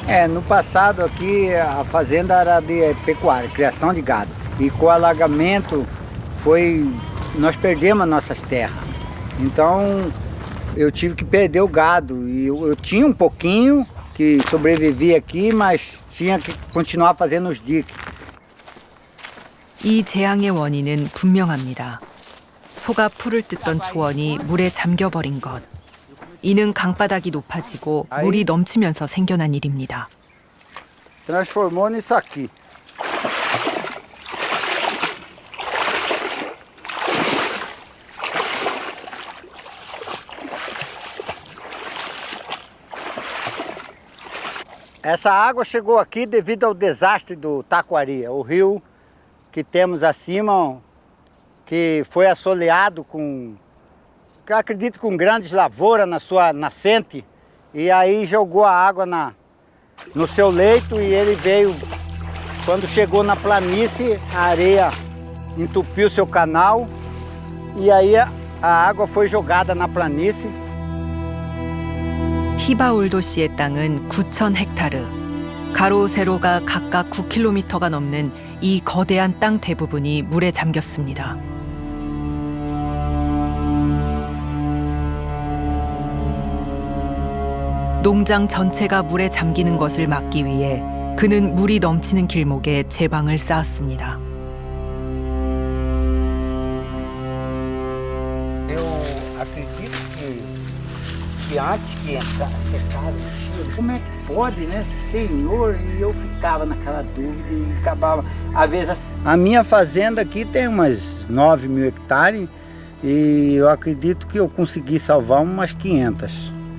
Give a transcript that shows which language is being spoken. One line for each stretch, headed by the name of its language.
Portuguese: No passado aqui a fazenda era de pecuária, criação de gado. E com o alagamento nós perdemos as nossas terras. Então eu tive que perder o gado. E eu tinha um pouquinho que sobrevivia aqui, mas tinha que continuar fazendo os diques.
Korean: 이 재앙의 원인은 분명합니다. 소가 풀을 뜯던 초원이 물에 잠겨버린 것. 이는 강바닥이 높아지고 물이 넘치면서 생겨난 일입니다.
Portuguese: Transformou nisso aqui. Essa água chegou aqui devido ao desastre do Taquari, o rio que temos acima, que foi assoleado eu acredito com grandes lavouras na sua nascente, e aí jogou a água no seu leito e ele veio, quando chegou na planície, a areia entupiu seu canal e aí a água foi jogada na planície.
Korean: 히바울도시의 땅은 9,000 헥타르. 가로 세로가 각각 9km가 넘는 이 거대한 땅 대부분이 물에 잠겼습니다. 농장 전체가 물에 잠기는 것을 막기 위해 그는 물이 넘치는 길목에 제방을 쌓았습니다.
Portuguese: Eu acredito que antes que secaram, como é que pode, né, Senhor? E eu ficava naquela dúvida e acabava. Às vezes, a minha fazenda aqui tem umas 9.000 hectares e eu acredito que eu consegui salvar umas 500.